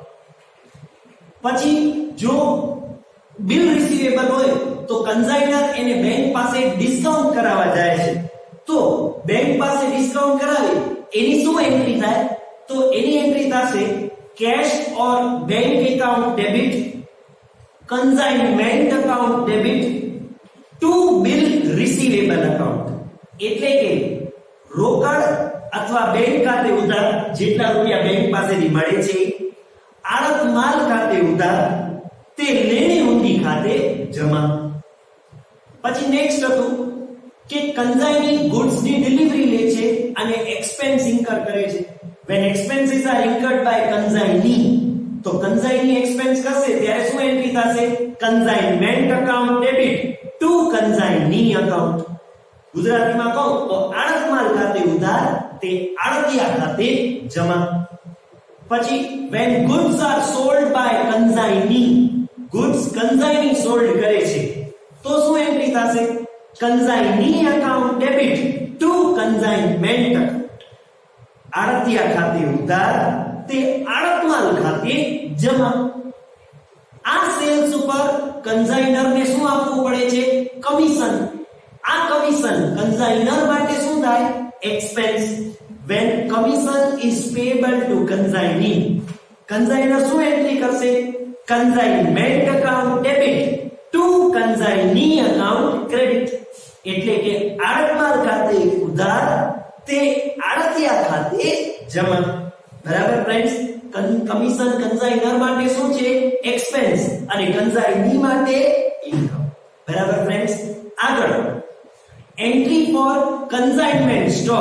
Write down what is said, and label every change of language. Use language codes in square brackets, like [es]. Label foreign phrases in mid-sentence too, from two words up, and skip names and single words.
[gu] પછી જો [en] bill receivable [gu] હોય તો કન્સાઇનર એને બેંક પાસે ડિસ્કાઉન્ટ કરાવવા જાય છે તો બેંક પાસે ડિસ્કાઉન્ટ કરાવે એની શું એન્ટ્રી થાય? તો એની એન્ટ્રી થશે [en] cash or bank account debit consignment account debit to bill receivable account. [gu] એટલે કે રોકડ અથવા બેંક ખાતે ઉધાર જેટલા રૂપિયા બેંક પાસેથી મળે છે, આડત માલ ખાતે ઉધાર, તે લેણી ઊંડી ખાતે જમા. પછી નેક્સ્ટ હતું કે [en] consignee goods [gu] ની ડિલિવરી લે છે અને [en] expense incur [gu] કરે છે. [en] when expenses are incurred by consignee, [gu] તો [en] consignee expense [gu] કરશે ત્યારે શું એન્ટ્રી થશે? [en] consignment account debit to consignee account. [gu] ગુજરાતીમાં કહું તો આડત માલ ખાતે ઉધાર, તે આડતિયા ખાતે જમા. [en] પછી when goods are sold by consignee, goods consignee sold [gu] કરે છે તો શું એન્ટ્રી થશે? [en] consignee account debit to consignment account. [gu] આડતિયા ખાતે ઉધાર, તે આડત માલ ખાતે જમા. આ સેલ્સ ઉપર કન્સાઇનર ને શું આપવું પડે છે? કમિશન. આ [en] commission consignor [gu] માટે શું થાય? [en] એક્સપેન્સ. when commission is payable to consignee, [gu] કન્સાઇનર શું એન્ટ્રી કરશે? [en] consignment account debit to consignee account credit. [gu] એટલે કે આડત માલ ખાતે ઉધાર, તે આડતિયા ખાતે જમા. બરાબર ફ્રેન્ડ્સ, [en] commission consignor [gu] માટે શું છે? એક્સપેન્સ અને કન્સાઇની માટે ઇન્કમ. [en] બરાબર ફ્રેન્ડ્સ, આગળ entry for consignment stock.